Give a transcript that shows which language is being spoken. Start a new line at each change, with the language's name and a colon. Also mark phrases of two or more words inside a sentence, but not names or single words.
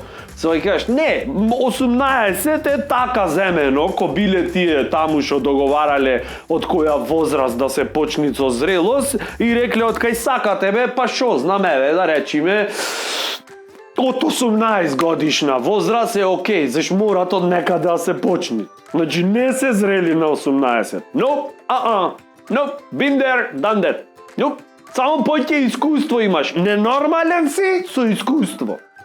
Macedonian: Сој кажеш, не, 18 е така земено, ко биле тие таму што договарале од која возраст да се почни со зрелост и рекле од кај сакате бе, па шо знаме бе, да речиме од 18 годишна возраст е окей, заш морат од некаде да се почни. Значи не се зрели на 18.
English: Nope, nope, been there, done that.
Macedonian: Nope, само поќе искуство имаш. Ненормален си со искуство.